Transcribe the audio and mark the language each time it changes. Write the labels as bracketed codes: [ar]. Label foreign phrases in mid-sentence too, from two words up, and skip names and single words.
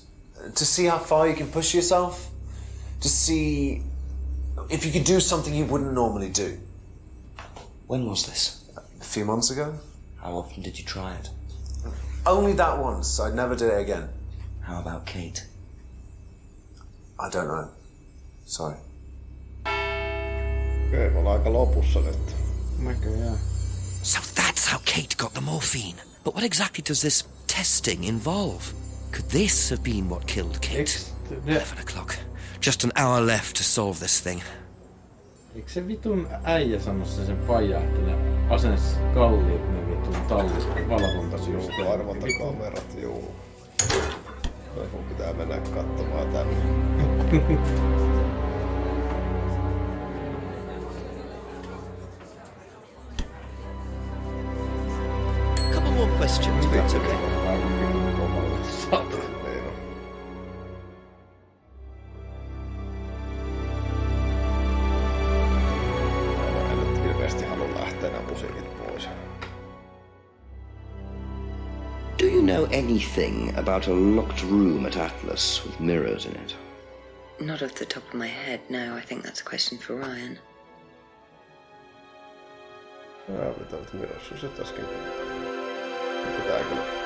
[en] To see how far you can push yourself. To see if you could do something you wouldn't normally do. When was this? A few months ago. How often did you try it? Only that once. I'd never do it again. How about Kate? I don't know. Sorry. [fi] Okei, me ollaan aika lopussa nyt. Näköjään. [en] So that's how Kate got the morphine. But what exactly does this testing involve? Could this have been what killed Kate? 11 o'clock. Just an hour left to solve this thing. [fi] Eikö se vitun äijä sano sen faijaa, että ne asens kalliit ne vitun tallit valvontasysteemit? Arvontakamerat, juu. Mun pitää mennä katsomaan tänne. [en] Couple more questions, if that's okay. Do you know anything about a locked room at Atlas with mirrors in it? Not off the top of my head, no. I think that's a question for Ryan. [fi] Mitä minussa se tässäkin? Pitää kyllä.